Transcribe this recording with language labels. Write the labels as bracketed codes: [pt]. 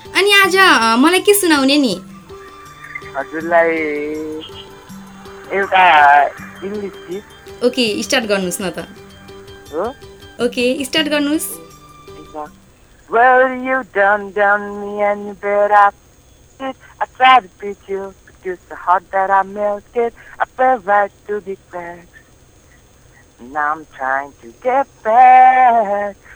[ne] अनि आज मलाई के सुनाउने नि? हजुरलाई एउटा इङ्ग्लिस गीत। ओके, स्टार्ट गर्नुहोस् न त। ओके, स्टार्ट गर्नुहोस्। [en] Well, you done me and you bet I did. I tried to beat you, but you're so hot that I melted. I fell right through the cracks. Now I'm trying to get back.